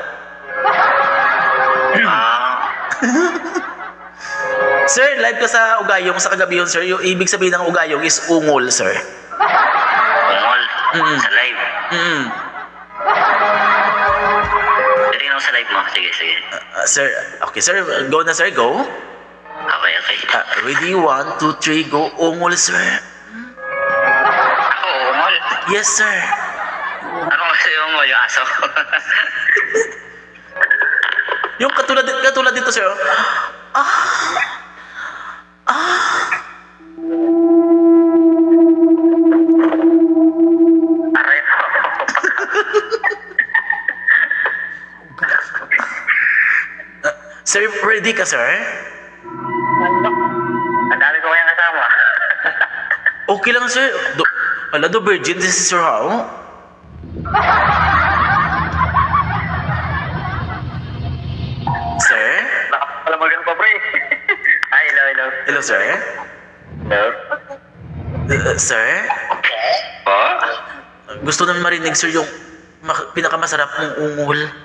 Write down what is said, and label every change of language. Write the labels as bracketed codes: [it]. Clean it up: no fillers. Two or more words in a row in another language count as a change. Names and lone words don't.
[ceb] Sir, live ka sa ugayong sa kagabihon, sir. [tl] Yung ibig sabihin ng ugayong is ungol, sir. Ungol. Sa live. Pwede ako sa live mo. Sige. [en] Sir, okay, sir. [tl] Go na, sir. Go. [en] Okay. Ready? 1, 2, 3, go. [tl] Ungol, sir. Ako, ungol. [en] Yes, sir. [tl] Ano kasi ungol? Yung aso. Yung katulad dito, sir. Aray po. Sir, ready ka, sir? Ang dami ko kayang kasama. Okay lang, sir. Do virgin this is your how? Sir? Baka pala magang pa, pre. Ay, hello. [en] Hello, sir? Hello? Sir? [tl] Po? Gusto namin marinig, sir, yung pinakamasarap mong ungol.